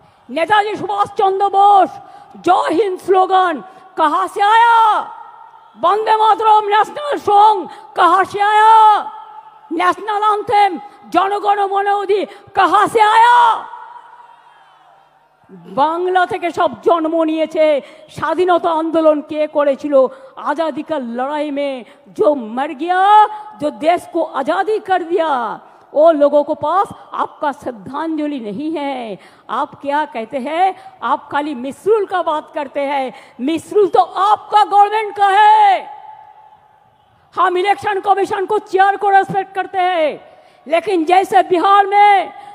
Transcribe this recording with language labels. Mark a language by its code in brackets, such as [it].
[hi] नेताजी सुभाष चंद्र बोस जय हिंद स्लोगन कहां से आया? वंदे मातरम नेशनल सॉन्ग कहां से आया? नेशनल एंथम जनगण मन अधि कहां से आया? [bn] बांग्ला থেকে সব জন্ম নিয়েছে। স্বাধীনতা আন্দোलन কে করেছিল? [hi] आजादी का लड़ाई में जो मर गया, जो देश को आजादी कर दिया, वो लोगों को पास आपका श्रद्धांजलि नहीं है। आप क्या कहते हैं? आप खाली मिसरूल का बात करते हैं। मिसरूल तो आपका गवर्नमेंट का है। हम इलेक्शन कमीशन को चेयर को रेस्पेक्ट करते हैं, लेकिन जैसे बिहार में